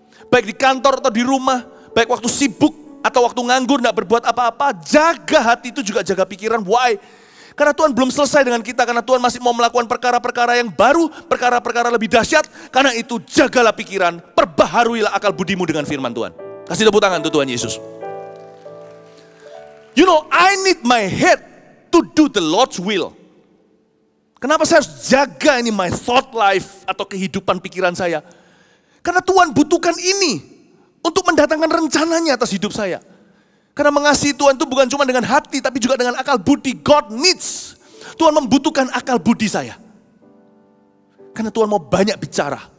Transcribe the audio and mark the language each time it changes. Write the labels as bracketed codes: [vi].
[id] baik di kantor atau di rumah, baik waktu sibuk atau waktu nganggur gak berbuat apa-apa, jaga hati itu juga jaga pikiran. Why? Karena Tuhan belum selesai dengan kita, karena Tuhan masih mau melakukan perkara-perkara yang baru, perkara-perara lebih dahsyat. Karena itu jagalah pikiran, perbaharuilah akal budimu dengan firman Tuhan. Kasih tepuk tangan untuk Tuhan Yesus. [en] You know, I need my head to do the Lord's will. [id] Kenapa saya harus jaga ini [en] my thought life [id] atau kehidupan pikiran saya? Karena Tuhan butuhkan ini untuk mendatangkan rencananya atas hidup saya. Karena mengasihi Tuhan itu bukan cuma dengan hati, tapi juga dengan akal budi. [en] God needs. [id] Tuhan membutuhkan akal budi saya. Karena Tuhan mau banyak bicara.